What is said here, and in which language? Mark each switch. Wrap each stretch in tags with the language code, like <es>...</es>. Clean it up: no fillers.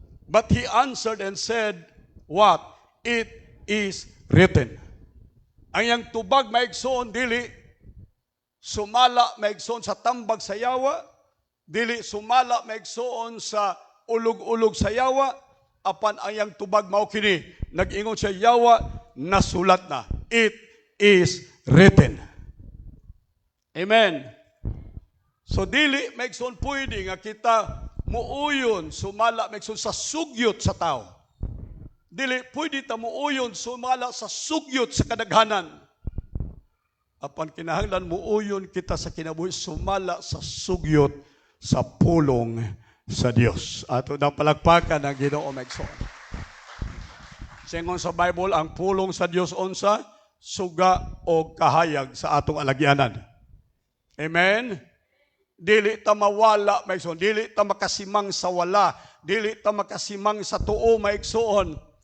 <en>But he answered and said, what? It is written.</en> <ceb>Ang yang tubag maigsoon dili sumala maigsoon sa tambag sa yawa, dili sumala maigsoon sa ulog-ulog sa yawa, apan ang yang tubag mao kini nag-ingon siya yawa nasulat na.</ceb> <en>It is written. Amen.</en> <ceb>So dili maigsoon pwede nga kita muuyon sumala maigsoon sa sugyot sa tao. Dili pwede ta muuyon sumala sa sugyot sa kadaghanan. Apan kinahanglan muuyon kita sa kinabuhi sumala sa sugyot sa pulong sa Dios. Ato nang palagpakan ang Ginoo maigsoon. Singon sa Bible ang pulong sa Dios unsa suga o kahayag sa atong alagyanan. Amen. Dili ta mawala maigsoon, dili ta makasimang sa wala, dili ta makasimang sa tuo maigsoon.</ceb>